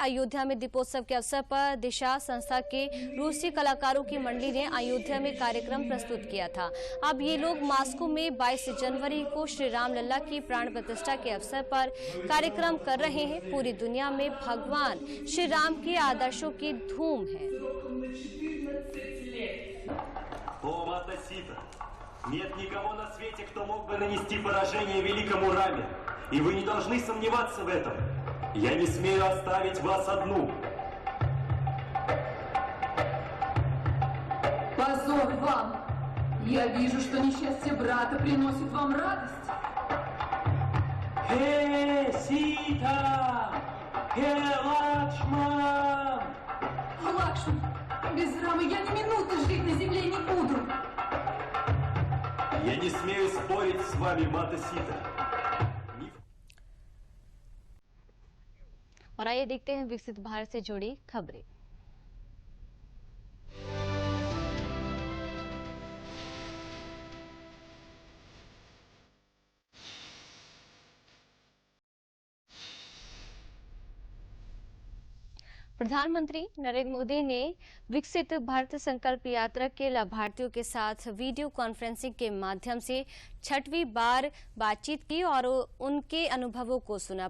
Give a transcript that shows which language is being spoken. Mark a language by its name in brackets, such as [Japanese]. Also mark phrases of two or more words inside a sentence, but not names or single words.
[Hindi] अयोध्या में दीपोत्सव के अवसर पर दिशा संस्था के रूसी कलाकारों की मंडली ने अयोध्या में कार्यक्रम प्रस्तुत किया था। अब ये लोग मॉस्को में 22 जनवरी को श्री राम लल्ला की प्राण प्रतिष्ठा के अवसर पर कार्यक्रम कर रहे हैं। पूरी दुनिया में भगवान श्री राम के आदर्शों की धूम है। [Russian] Нет никого на свете, кто мог бы нанести поражение великому Раме, и вы не должны сомневаться в этом. Я не смею оставить вас одну. Позор вам! Я вижу, что несчастье брата приносит вам радость. Сита! Лакшман! Лакшман, без Рамы я ни минуты жить на земле не буду. Я не смею спорить с вами, Мата Сита. [Hindi] और आइए देखते हैं विकसित भारत से जुड़ी खबरें। प्रधानमंत्री नरेंद्र मोदी ने विकसित भारत संकल्प यात्रा के लाभार्थियों के साथ [English] video conferencing [Hindi] के माध्यम से 6वीं बार बातचीत की और उनके अनुभवों को सुना।